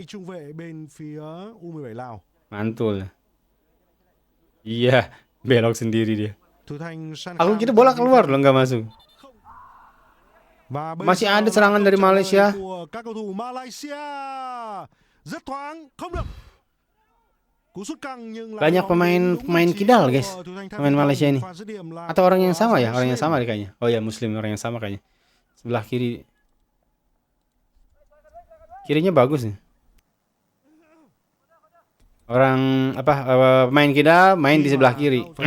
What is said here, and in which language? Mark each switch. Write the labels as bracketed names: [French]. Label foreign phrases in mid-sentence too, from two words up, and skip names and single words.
[Vietnamese] Trung vệ bên phía U17 Lào. [Indonesian] Mantul. Iya, belok sendiri dia. [Vietnamese] Thủ thành [Indonesian] Aku kira bola keluar loh, nggak masuk. Masih ada serangan dari Malaysia. [Vietnamese] Các cầu thủ Malaysia rất thoáng, không được. [Indonesian] Banyak pemain kidal guys, pemain Malaysia ini. Atau orang yang sama ya, orang yang sama kayaknya. Oh ya, Muslim orang yang sama kayaknya. Sebelah kirinya bagus nih. Orang apa pemain kidal main di sebelah kiri.